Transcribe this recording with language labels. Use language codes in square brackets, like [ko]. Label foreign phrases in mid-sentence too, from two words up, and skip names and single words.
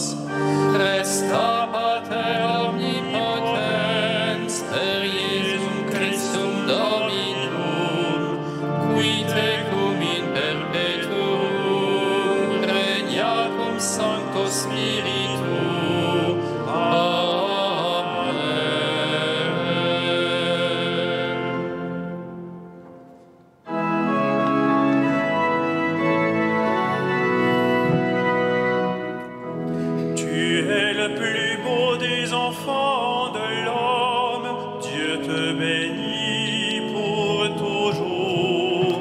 [la] Resta Pater omnipotens, per Iesum Christum Dominum, qui tecum in perpetuum regnat cum Sancto Spiritu. [fr] Tu es le plus beau des enfants de l'homme, Dieu te bénit pour toujours.